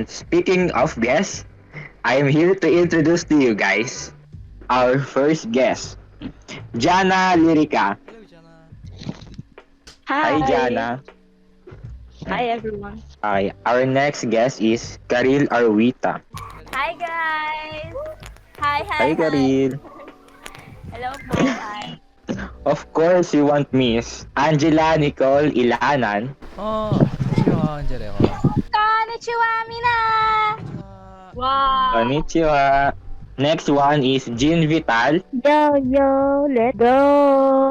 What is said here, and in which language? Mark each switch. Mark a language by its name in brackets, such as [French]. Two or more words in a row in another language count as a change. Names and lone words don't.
[English] And speaking of guests, I'm here to introduce to you guys our first guest, Jana Lyrica. Hello, Jana. Hi, Hi. Jana. Hi, everyone. Hi. Our next guest is Karil Arwita. Hello, Hi Karil. guys! Hi, hi, Hi, hi! Karil. Hello po, hi. Of course, you won't miss Angela Nicole Ilanan. Konnichiwa, Angelica. Konnichiwa, Mina! Konnichiwa. Wow. Konnichiwa. Next one is Jean Vital. Yo, yo, let's go!